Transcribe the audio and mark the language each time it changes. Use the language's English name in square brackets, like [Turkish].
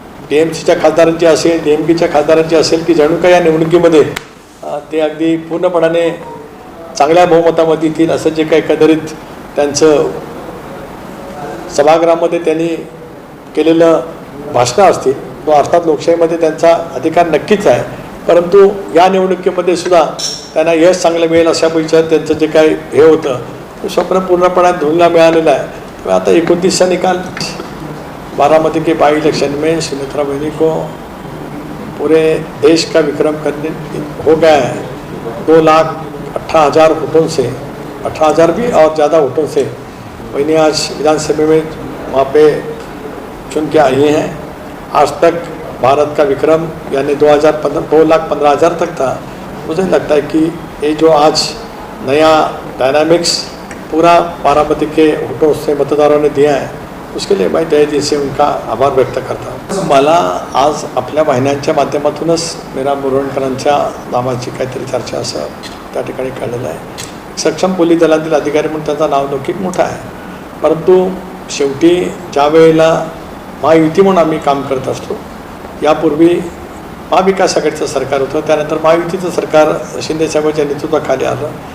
[Marathi] TMCच्या खासदारांची असेल, DMKच्या खासदारांची असेल की जणू काय या निवडणुकीमध्ये ते अगदी पूर्णपणाने चांगल्या बहुमतामध्ये येतील असं जे काही एकंदरीत त्यांचं सभागृहामध्ये त्यांनी केलेलं भाषणं असतील तो अर्थात लोकशाहीमध्ये त्यांचा अधिकार नक्कीच आहे. परंतु या निवडणुकीमध्ये सुद्धा त्यांना यश चांगलं मिळेल अशा पैकी त्यांचं जे काही हे होतं ते स्वप्न पूर्णपणे धुळीला मिळालेलं आहे. त्यामुळे आता 29चा निकाल बारामती [Hindi] के बाई इलेक्शन में सुमित्रा बहनी को पूरे देश का विक्रम करने हो गया है. 2,18,000 वोटों से 18,000 भी और ज़्यादा वोटों से बहनी आज विधानसभा में वहाँ पे चुन के आई हैं. आज तक भारत का विक्रम यानी 2,15,000 तक था. मुझे लगता है कि ये जो आज नया डायनामिक्स पूरा बारामती के वोटों से मतदारों ने दिया है उसके लिए मैं तहे दिल से उनका आभार व्यक्त करता हूँ. [Marathi] मला आज आपल्या वाहिन्यांच्या माध्यमातूनच मीरा बोरवणकरांच्या नावाची काहीतरी चर्चा असं त्या ठिकाणी कळलेलं आहे. सक्षम पोलीस दलातील अधिकारी म्हणून त्यांचा नावलौकिक मोठा आहे. परंतु शेवटी ज्या वेळेला महायुती म्हणून आम्ही काम करत असतो, यापूर्वी महाविकास आघाडीचं सरकार होतं, त्यानंतर महायुतीचं सरकार शिंदेसाहेबांच्या नेतृत्वाखाली आलं.